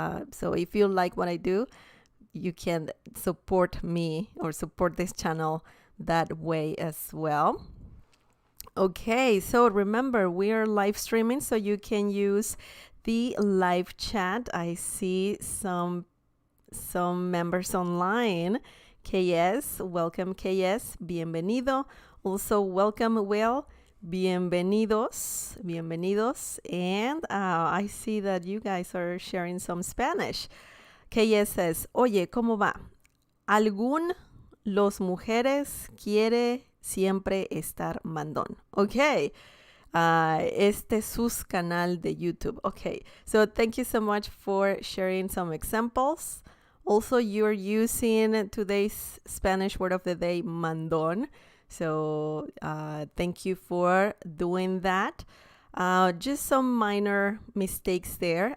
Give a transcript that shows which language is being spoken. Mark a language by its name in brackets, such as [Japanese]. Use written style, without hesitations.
[English] So if you like what I do, you can support me or support this channel that way as well. Okay, so remember, we are live streaming, so you can use the live chat. I see some members online. KS, welcome KS, bienvenido. Also, welcome Will, bienvenidos. And I see that you guys are sharing some Spanish. KS says, [Spanish] oye, ¿cómo va? ¿Algún los mujeres quiere siempre estar mandón? Okay. Este es su canal de YouTube. [English] Okay. So thank you so much for sharing some examples. Also, you're using today's Spanish word of the day, mandón. So thank you for doing that. Just some minor mistakes there.